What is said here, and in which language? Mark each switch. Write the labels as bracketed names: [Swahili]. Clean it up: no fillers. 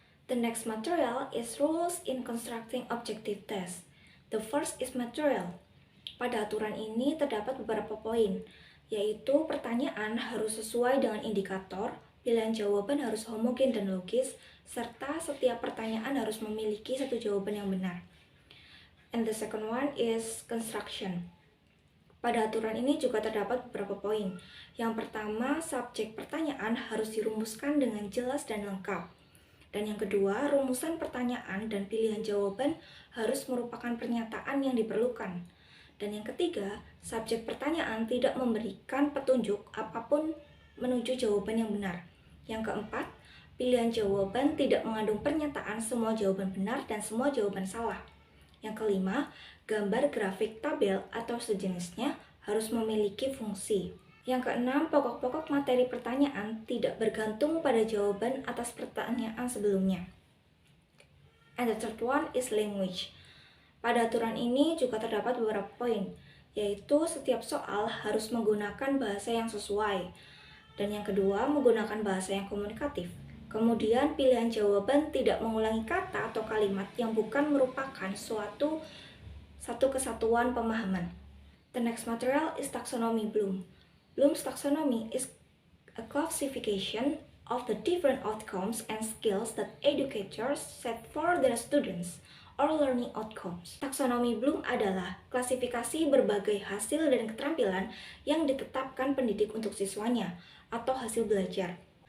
[English] The next material is rules in constructing objective test. The first is material. [Indonesian] Pada aturan ini terdapat beberapa poin, yaitu pertanyaan harus sesuai dengan indikator, pilihan jawaban harus homogen dan logis, serta setiap pertanyaan harus memiliki satu jawaban yang benar. [English] And the second one is construction. [Indonesian] Pada aturan ini juga terdapat beberapa poin. Yang pertama, subjek pertanyaan harus dirumuskan dengan jelas dan lengkap. Dan yang kedua, rumusan pertanyaan dan pilihan jawaban harus merupakan pernyataan yang diperlukan. Dan yang ketiga, subjek pertanyaan tidak memberikan petunjuk apapun menuju jawaban yang benar. Yang keempat, pilihan jawaban tidak mengandung pernyataan semua jawaban benar dan semua jawaban salah. Yang kelima, gambar grafik tabel atau sejenisnya harus memiliki fungsi. Yang keenam, pokok-pokok materi pertanyaan tidak bergantung pada jawaban atas pertanyaan sebelumnya. [English] And the third one is language. [Indonesian] Pada aturan ini juga terdapat beberapa poin, yaitu setiap soal harus menggunakan bahasa yang sesuai. Dan yang kedua, menggunakan bahasa yang komunikatif. Kemudian pilihan jawaban tidak mengulangi kata atau kalimat yang bukan merupakan suatu satu kesatuan pemahaman. [English] The next material is taxonomy Bloom. Bloom's taxonomy is a classification of the different outcomes and skills that educators set for their students or learning outcomes. [Indonesian] Taksonomi Bloom adalah klasifikasi berbagai hasil dan keterampilan yang ditetapkan pendidik untuk siswanya atau hasil belajar.